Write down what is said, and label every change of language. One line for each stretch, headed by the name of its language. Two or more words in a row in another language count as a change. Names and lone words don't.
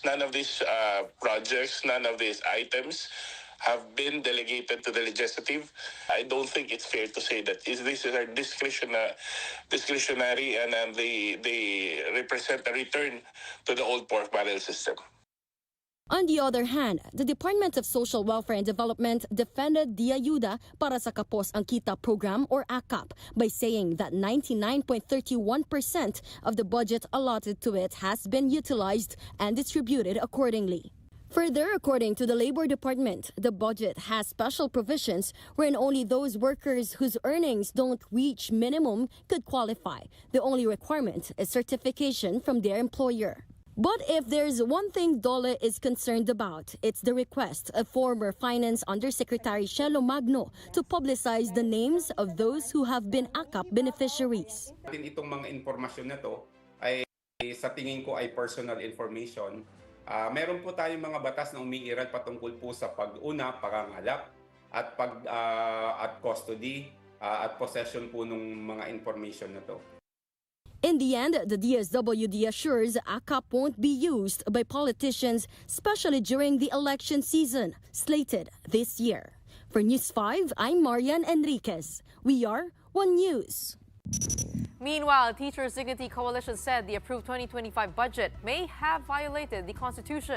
English: None of these projects, none of these items have been delegated to the legislative. I don't think it's fair to say that this is our discretionary and they represent a return to the old pork barrel system. On the other hand, the Department of Social Welfare and Development defended the Ayuda para sa Kapos ang Kita program, or AKAP, by saying that 99.31% of the budget allotted to it has been utilized and distributed accordingly. Further, according to the Labor Department, the budget has special provisions wherein only those workers whose earnings don't reach minimum could qualify. The only requirement is certification from their employer. But if there's one thing DOLE is concerned about, it's the request of former Finance Undersecretary Shelo Magno to publicize the names of those who have been AKAP beneficiaries.
Filipino: Itong mga informasyon na to ay sa tingin ko ay
English: personal information.
Filipino: Meron po tayong mga batas na umiiral patungkol po sa pag-una, pangangalap at at custody at possession po ng mga information na to.
English: In the end, the DSWD assures AKAP won't be used by politicians, especially during the election season slated this year. For News 5, I'm Marian Enriquez. We are One News. Meanwhile, Teachers Dignity Coalition said the approved 2025 budget may have violated the Constitution.